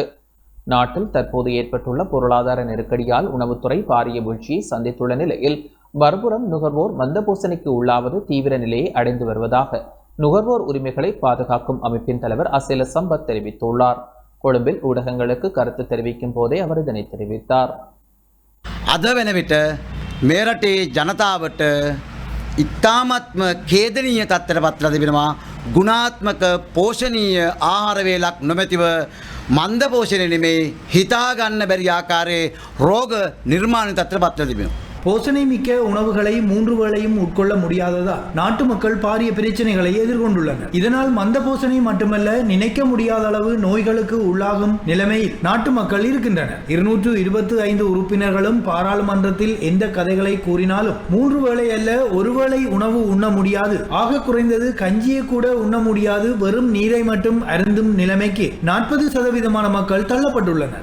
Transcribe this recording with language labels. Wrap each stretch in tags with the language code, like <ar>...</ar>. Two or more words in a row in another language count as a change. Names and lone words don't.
<ta>நாட்டில் தற்போது ஏற்பட்டுள்ள பொருளாதார நெருக்கடியால் உணவுத்துறை பாரிய வீழ்ச்சியை சந்தித்துள்ள நிலையில் மறுபுறம் நுகர்வோர் மந்தபோசனைக்கு உள்ளாவது தீவிர நிலையை அடைந்து வருவதாக நுகர்வோர் உரிமைகளை பாதுகாக்கும் அமைப்பின் தலைவர் அசேல சம்பத் தெரிவித்துள்ளார். கொழும்பில் ஊடகங்களுக்கு கருத்து தெரிவிக்கும் போதே அவர் இதனை தெரிவித்தார்.</ta> <si>අද වෙන විට මේ රටේ ජනතාවට ඉතාමත්ම ඛේදනීය තත්ත්වයට පත්වලා තිබෙනවා. ගුණාත්මක පෝෂණීය ආහාර වේලක් නොමැතිව මන්ද පෝෂණය නෙමේ හිතා ගන්න බැරි ආකාරයේ රෝග නිර්මාණ තත්ත්වයට පත්වලා තිබෙනවා.</si> <ta>போசனை மிக்க உணவுகளை 3 வேளையும் உட்கொள்ள முடியாததால் நாட்டு மக்கள் பாரிய பிரச்சனைகளை எதிர்கொண்டுள்ளனர். இதனால் மந்த போசனை மட்டுமல்ல, நினைக்க முடியாத அளவு நோய்களுக்கு உள்ளாகும் நிலைமையில் நாட்டு மக்கள் இருக்கின்றனர். 225 உறுப்பினர்களும் பாராளுமன்றத்தில் எந்த கதைகளை கூறினாலும் 3 வேளை அல்ல, ஒரு வேளை உணவு உண்ண முடியாது, ஆக குறைந்தது கஞ்சியை கூட உண்ண முடியாது, வெறும் நீரை மட்டும் அருந்தும் நிலைமைக்கு 40% மக்கள் தள்ளப்பட்டுள்ளனர்.</ta>